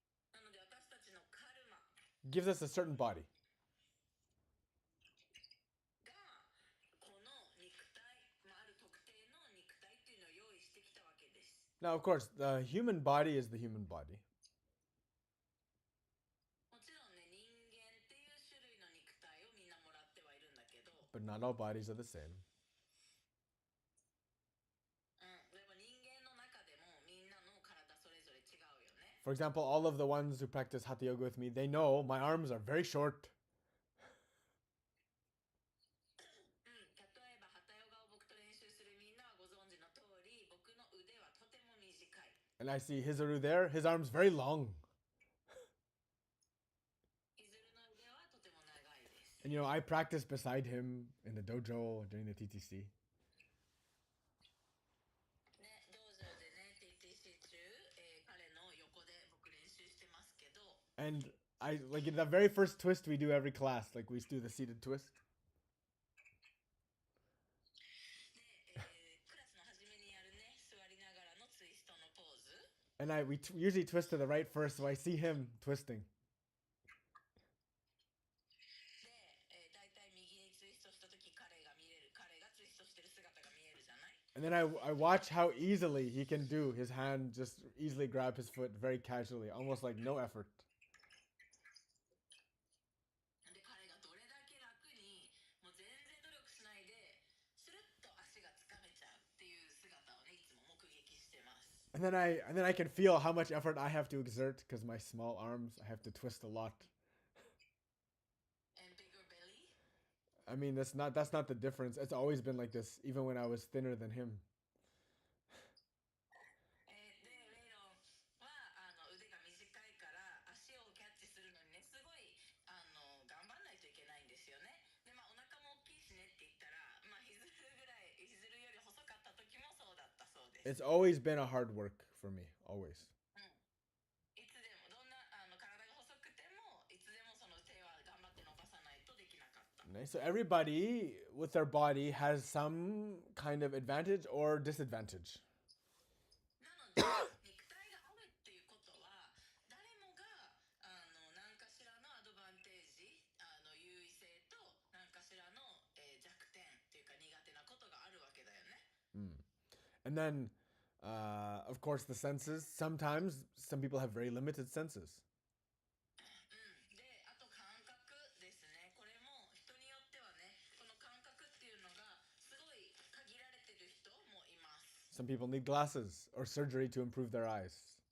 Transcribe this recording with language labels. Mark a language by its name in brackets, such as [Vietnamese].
[Japanese] なので私たちのカルマ [English] gives us a certain body. [Japanese] がこの肉体、ある特定の肉体っていうのを用意してきたわけです。 [English] Now, of course, the human body is the human body, [Japanese] もちろんね、人間っていう種類の肉体をみんなもらってはいるんだけど、 [English] but not all bodies are the same. [Japanese] でも人間の中でもみんなの体それぞれ違うよね。 [English] For example, all of the ones who practice Hatha Yoga with me, they know my arms are very short. [Japanese] 例えばハタヨガを僕と練習するみんなはご存知の通り、僕の腕はとても短い。 [English] And I see Hizaru there, his arm's very long. [Japanese] イズルの腕はとても長いです。 [English] And I practice beside him in the dojo during the TTC. [Japanese] ね、道場でね、TTC 中、彼の横で僕練習してますけど、 [English] And I like in the very first twist we do every class, like we do the seated twist. [Japanese] で、クラスの初めにやるね、座りながらのツイストのポーズ。 [English] And we usually twist to the right first, so I see him twisting. [Japanese] で、だいたい右にツイストしたとき彼がツイストしてる姿が見えるじゃない。 [English] And then I watch how easily he can do his hand, just easily grab his foot very casually, almost like no effort. [Japanese] で、彼がどれだけ楽に、もう全然努力しないで、スルッと足がつかめちゃうっていう姿をね、いつも目撃してます。 [English] And then I can feel how much effort I have to exert because my small arms, I have to twist a lot. And bigger belly? I mean, that's not the difference. It's always been like this, even when I was thinner than him. [Japanese] で、レイロンは腕が短いから足をキャッチするのにね、すごい頑張んないといけないんですよね。で、お腹も大きいしねって言ったら、ヒズルより細かった時もそうだったそうです。 [English] It's always been a hard work for me, always. [Japanese] いつでもどんな体が細くてもいつでもその手は頑張って伸ばさないとできなかった。 [English] Okay, so everybody with their body has some kind of advantage or disadvantage. [Japanese] なので肉体があるっていうことは誰もが何かしらのアドバンテージ、優位性と何かしらの、弱点っていうか苦手なことがあるわけだよね。 [English] And then, of course, the senses. Sometimes some people have very limited senses. [Japanese] で、あと感覚ですね。これも人によってはね、この感覚っていうのがすごい限られてる人もいます。 [English] Some people need glasses or surgery to improve their eyes.